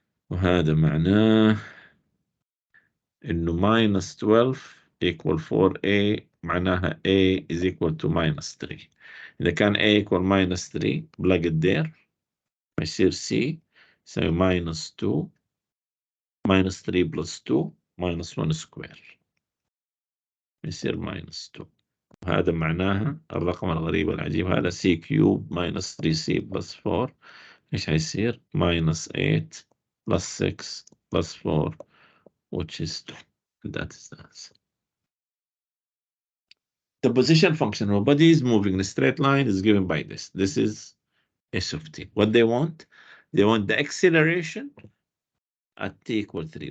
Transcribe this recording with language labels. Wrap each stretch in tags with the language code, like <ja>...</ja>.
<ar>وهذا معناه إنه</ar> <en>minus 12 equal 4A.</en> <ar>معناها</ar> <en>A is equal to minus 3.</en> <ar>إذا كان</ar> <en>A equal minus 3 plug it there.</en> <ar>هيصير</ar> <en>C</en> <ar>يساوي</ar> <en>minus 2 minus 3 plus 2 minus 1 square.</en> <ar>يصير</ar> <en>minus 2.</en> <ar>وهذا معناها الرقم الغريب العجيب هذا</ar> <en>C cube minus 3C plus 4.</en> <ar>إيش هيصير؟</ar> <en>minus 8 plus 6 plus 4 which is 2. That is the answer. The position function of a body is moving in a straight line is given by this. This is S of t. What they want? They want the acceleration at t equal 3.</en>